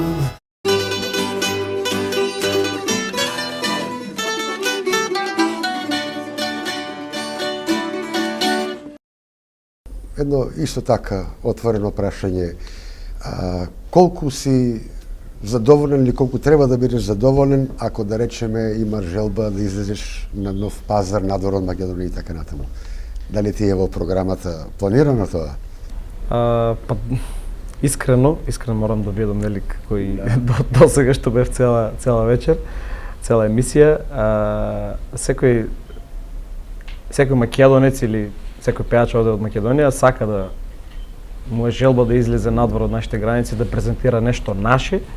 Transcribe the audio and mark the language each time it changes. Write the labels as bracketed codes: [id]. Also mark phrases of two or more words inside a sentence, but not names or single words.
[mk] Едно исто така отворено прашање. Колку си задоволен или колку треба да бидеш задоволен ако да речеме имаш желба да излезеш на нов пазар надвор од Македонија и така натаму? Дали ти е во програмата планирано тоа? Па искрено морам да бидам велик кој до сега што бев цела вечер, цела емисија. Секој македонец или секој пејач оде од Македонија сака да му е желба да излезе надвор од нашите граници, да презентира нешто наше.